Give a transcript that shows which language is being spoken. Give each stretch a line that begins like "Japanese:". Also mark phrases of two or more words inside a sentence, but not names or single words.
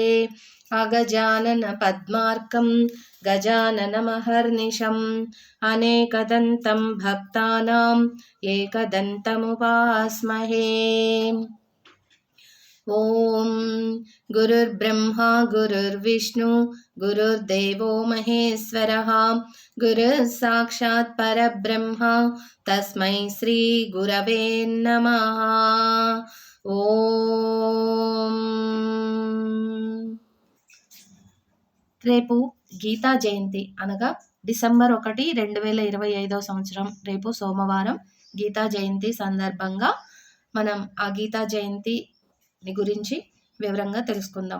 Sanskrit: अगजानन पद्मार्कं गजाननमहर्निशम् अनेकदन्तं भक्तानां एकदन्तमुपास्महे। ओम गुरुर्ब्रह्मा गुरुर्विष्णु गुरुर्देवो महेश्वरः गुरुः साक्षात् परब्रह्म तस्मै श्री गुरवे नमः।
Telugu: ఓం రేపు గీతా జయంతి అనగా డిసెంబర్ 1, 2025 సంవత్సరం రేపు సోమవారం గీతా జయంతి సందర్భంగా మనం ఆ గీతా జయంతి గురించి వివరంగా తెలుసుకుందాం.